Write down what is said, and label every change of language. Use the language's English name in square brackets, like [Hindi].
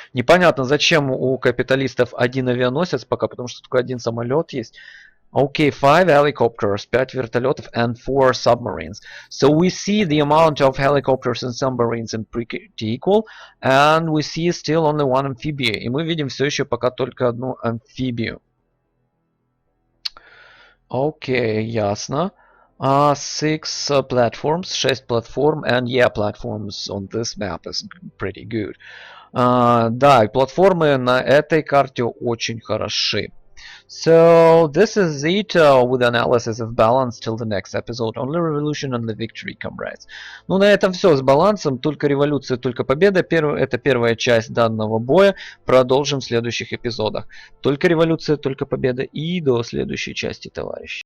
[Russian] Непонятно, зачем у капиталистов 1 авианосец пока, потому что только 1 самолет есть. [English] Okay, 5 helicopters, 5 [Russian] вертолетов [English] and 4 submarines. So we see the amount of helicopters and submarines in pretty equal, and we see still only 1 amphibian. [Russian] И мы видим все еще пока только 1 амфибию. Okay, ясно. [English] 6 platforms, [Russian] 6 платформ, [English] and yeah, platforms on this map is pretty good. [Russian] Да, платформы на этой карте очень хороши. [English] So this is it with analysis of balance till the next episode. Only revolution and the victory, comrades. [Russian] Ну, на этом все с балансом. Только революция, только победа. Это первая часть данного боя. Продолжим в следующих эпизодах. Только революция, только победа. И до следующей части, товарищи.